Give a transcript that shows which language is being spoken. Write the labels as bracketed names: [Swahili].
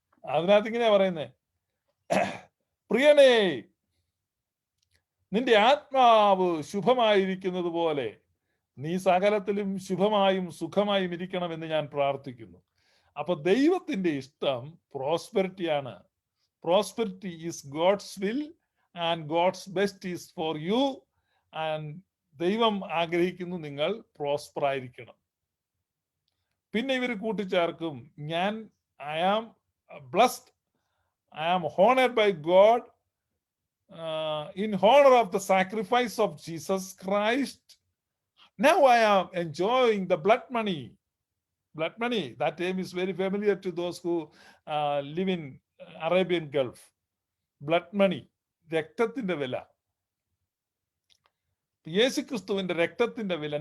[Malayalam] അതിനകത്ത് ഇങ്ങനെയാ പറയുന്നേ: പ്രിയനേ, നിന്റെ ആത്മാവ് ശുഭമായിരിക്കുന്നത് പോലെ നീ സകലത്തിലും ശുഭമായും സുഖമായും ഇരിക്കണമെന്ന് ഞാൻ പ്രാർത്ഥിക്കുന്നു. അപ്പൊ ദൈവത്തിന്റെ ഇഷ്ടം പ്രോസ്പെരിറ്റിയാണ്. [English] Prosperity is God's will and God's best is for you. [Malayalam] And ദൈവം ആഗ്രഹിക്കുന്നു നിങ്ങൾ പ്രോസ്പർ ആയിരിക്കണം. പിന്നെ ഇവർ കൂട്ടിച്ചേർക്കും, [English] I am blessed, I am honored by God in honor of the sacrifice of Jesus Christ. Now I am enjoying the blood money. Blood money, that term is very familiar to those who live in Arabian Gulf. [Malayalam] Blood money, രക്തത്തിന്റെ വില, യേശുക്രിസ്തുവിന്റെ രക്തത്തിന്റെ വില.